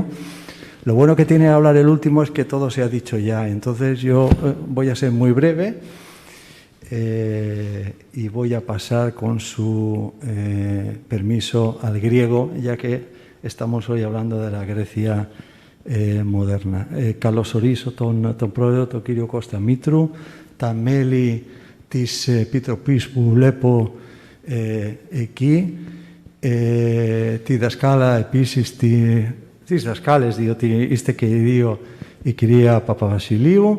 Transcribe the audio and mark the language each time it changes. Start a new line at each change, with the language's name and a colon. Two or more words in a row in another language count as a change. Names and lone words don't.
Spanish: Lo bueno que tiene hablar el último es que todo se ha dicho ya. Entonces yo voy a ser muy breve y voy a pasar con su permiso al griego, ya que estamos hoy hablando de la Grecia moderna.
Greek: Καλώς ορίσω τον πρόεδρο, τον κύριο Κώστα Μήτρου, τα μέλη της Επιτροπής που βλέπω εκεί, τη δασκάλα επίσης, τις δασκάλες, διότι είστε και οι δύο, η κυρία Παπαβασιλείου.